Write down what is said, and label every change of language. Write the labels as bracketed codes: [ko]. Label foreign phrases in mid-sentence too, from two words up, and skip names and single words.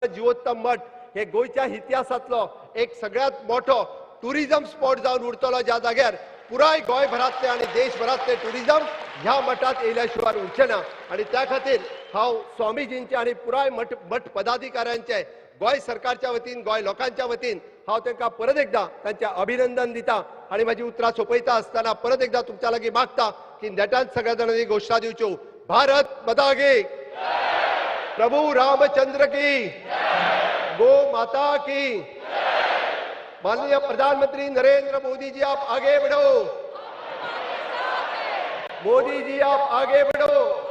[kok] जीवोत्तम मठ हे गोयच्या इतिहासातलो एक सगळ्यात मोठो [en] tourism spot [kok] जावन उरतलो, ज्या जाग्यार पुराय गोंयभरातले आणि देशभरातले टुरिझम ह्या मठात येयल्याशिवाय उरचे ना। आणि त्या खातीर हांव स्वामीजींचे आणि पुराय मठ पदाधिकाऱ्यांचे गोंय सरकारच्या वतीन गोंय लोकांच्या वतीन हांव तांकां परत एकदा तांचे अभिनंदन दिता। आणि माझी उतरां सोंपयता आसतना परत एकदा तुमच्या लागीं मागता की नेटान सगळ्या जाणांनी घोषणा दिवच्यो, [hi] भारत माता की, प्रभु रामचंद्र की, गो माता की। माननीय प्रधानमंत्री नरेंद्र मोदी जी आप आगे बढ़ो, मोदी जी आप आगे बढ़ो।